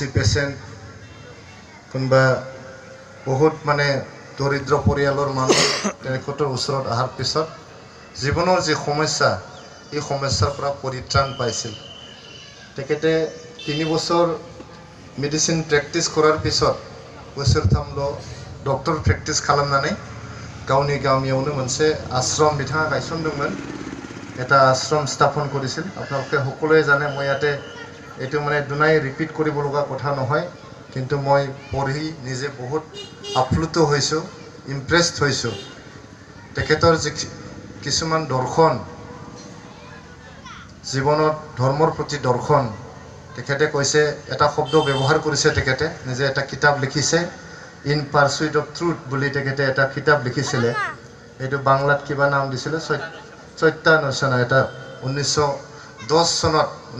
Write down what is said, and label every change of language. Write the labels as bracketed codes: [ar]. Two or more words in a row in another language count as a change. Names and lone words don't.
[as] পেচেণ্ট কোনোবা বহুত মানে দৰিদ্ৰ পৰিয়ালৰ মানুহ তেখেতৰ ওচৰত অহাৰ পিছত জীৱনৰ যি সমস্যা এই সমস্যাৰ পৰা পৰিত্ৰাণ পাইছিল তেখেতে 3 বছৰ [en] medicine practice [as] কৰাৰ পিছত [brx] बोसोरथामल' डक्टर प्रेक्टिस खालामनानै गावनि गामियावनो मोनसे आश्रम बिथाङा गायसनदोंमोन [as] এটা आश्रम स्थापन কৰিছিল আপোনালোকে সকলোৱে জানে মই ইয়াতে এটো মানে দুনাই ৰিপিট কৰিব লগা কথা নহয় কিন্তু মই পঢ়ি নিজে বহুত আপ্লুত হৈছো ইমপ্ৰেসড হৈছো তেখেতৰ কিছুমান দৰ্শন জীৱনত ধৰ্মৰ প্ৰতি দৰ্শন তেখেতে কৈছে এটা শব্দ ব্যৱহাৰ কৰিছে তেখেতে নিজে এটা কিতাপ লিখিছে ইন পাৰসুইট অফ ট্ৰুথ বুলি তেখেতে এটা কিতাপ লিখিছিলে এটো বাংলাত কিবা নাম দিছিল চৈত্যানুচনা এটা 1910 চনত